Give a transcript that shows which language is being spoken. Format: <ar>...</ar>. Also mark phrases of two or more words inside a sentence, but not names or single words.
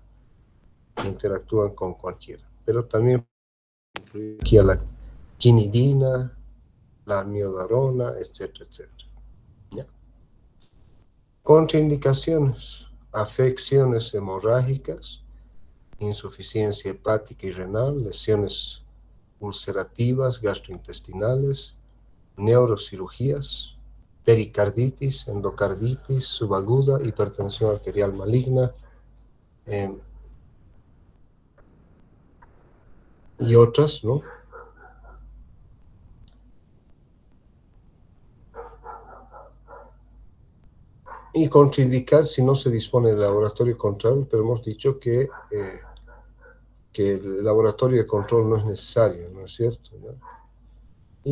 <es>Interactúan con cualquiera. Pero también incluye aquí a la quinidina, la amiodarona, etcétera, etcétera, ¿ya? Contraindicaciones: afecciones hemorrágicas, insuficiencia hepática y renal, lesiones ulcerativas, gastrointestinales, neurocirugías, pericarditis, endocarditis subaguda, hipertensión arterial maligna, y otras, ¿no? Y contraindicar si no se dispone de laboratorio de control, pero hemos dicho que el laboratorio de control no es necesario, ¿no es cierto?, ¿no?</es>